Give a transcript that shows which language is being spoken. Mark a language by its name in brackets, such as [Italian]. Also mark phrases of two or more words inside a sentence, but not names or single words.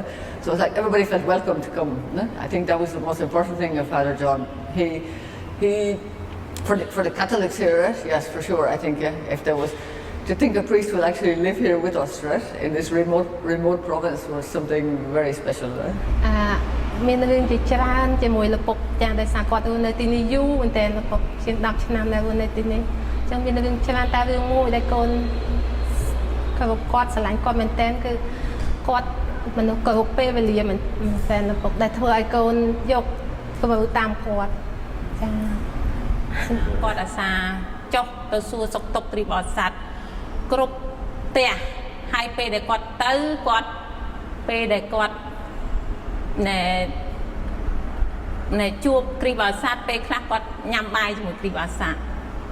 [English] So it's like everybody felt welcome to come. Right? I think that was the most important thing of Father John. He for the Catholics here, right? Yes, for sure. I think if there was to think a priest will actually live here with us, right, in this remote province was something very special, right? [Khmer] មានរឿងជាច្រើនជាមួយលពុកចាស់ដោយសារគាត់នៅទីនេះយូរមែនតើលពុកជាង10 ឆ្នាំនៅទីនេះអញ្ចឹងមានរឿងច្រើនតែរឿងមួយដែលកូនគាត់ ស្រឡាញ់គាត់មែនតើគឺគាត់មនុស្សគ្រប់ពេលវេលាមែនតើលពុកដែលធ្វើឲ្យកូនយកធ្វើតាមគាត់ចាគាត់អាសាចុះទៅសួរសុខទុក្ខគ្រីស្ទបរិស័ទគ្រប់ផ្ទះហើយពេលដែលគាត់ទៅគាត់ពេលដែលគាត់ណែជួបគ្រីស្ទបរិស័ទពេលខ្លះគាត់ញ៉ាំបាយជាមួយគ្រីស្ទបរិស័ទ